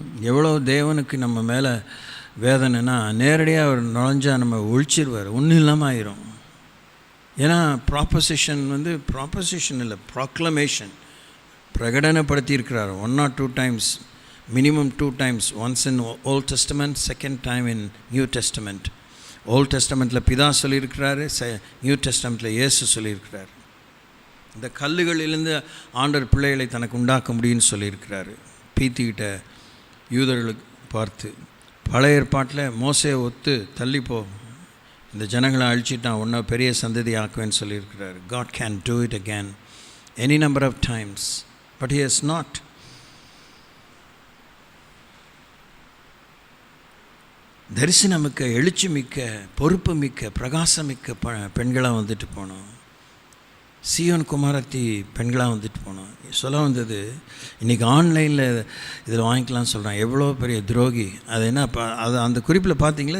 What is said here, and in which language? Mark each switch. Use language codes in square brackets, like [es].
[ta] எவ்வளோ தேவனுக்கு நம்ம மேலே வேதனைனா, நேரடியாக அவர் நுழைஞ்சால் நம்ம ஒழிச்சிருவார், ஒன்றும் இல்லாமல் ஆயிரும். ஏன்னா ப்ராப்போசிஷன் இல்லை, ப்ராக்ளமேஷன் பிரகடனப்படுத்தியிருக்கிறார். [en] 1 or 2 times, minimum 2 times, once in Old Testament, second time in New Testament. [ta] Old Testamentல பிதா சொல்லியிருக்கிறாரு, நியூ டெஸ்டமெண்ட்டில் இயேசு சொல்லியிருக்கிறார். இந்த கல்லுகளிலிருந்து ஆண்டவர் பிள்ளைகளை தனக்கு உண்டாக்க முடியும்னு சொல்லியிருக்கிறாரு. பீத்திக்கிட்ட யூதர்களுக்கு பார்த்து, பழைய ஏற்பாட்டில் மோசே ஒத்து தள்ளிப்போ, இந்த ஜனங்களை அழிச்சிட்டான், ஒன்றா பெரிய சந்ததி ஆக்குவேன்னு சொல்லியிருக்கிறாரு. [en] God can do it again any number of times, but he has not. [ta] தரிசனமிக்க, எழுச்சி மிக்க, பொறுப்பு மிக்க, பிரகாசமிக்க பெண்களாக வந்துட்டு போனோம். சியோன் குமாரத்தி பெண்களாக வந்துட்டு போனோம். சொல்ல வந்தது, இன்றைக்கி ஆன்லைனில் இதில் வாங்கிக்கலாம்னு சொல்கிறான். எவ்வளோ பெரிய துரோகி அது! என்ன அது அந்த குறிப்பில் பார்த்தீங்களா?